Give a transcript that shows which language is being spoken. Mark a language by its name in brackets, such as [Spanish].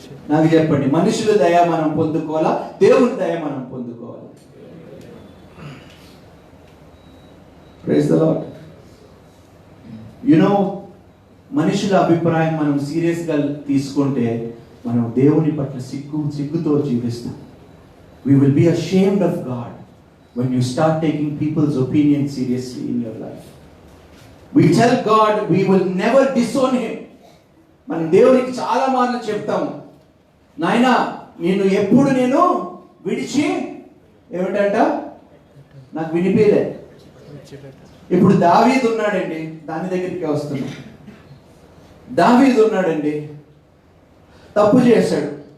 [Telugu] నాకు చెప్పండి, మనుషుల దయ మనం పొందుకోవాలా, దేవుని దయ మనం పొందుకోవాలి? [English] Praise the Lord. [Telugu] మనుషుల అభిప్రాయం మనం సీరియస్గా తీసుకుంటే మనం దేవుని పట్ల సిగ్గుతో జీవిస్తాం. [English] We will be ashamed of God when you start taking people's opinion seriously in your life. We tell God we will never disown him. [Telugu] మనం దేవునికి చాలా మార్లు చెప్తాము, నాయనా నేను ఎప్పుడు విడిచి ఏమిటంట నాకు వినిపించలే. ఇప్పుడు దావీదు ఉన్నాడండి, దాని దగ్గరికి వస్తున్నా. దావీదు ఉన్నాడండి, తప్పు చేశాడు.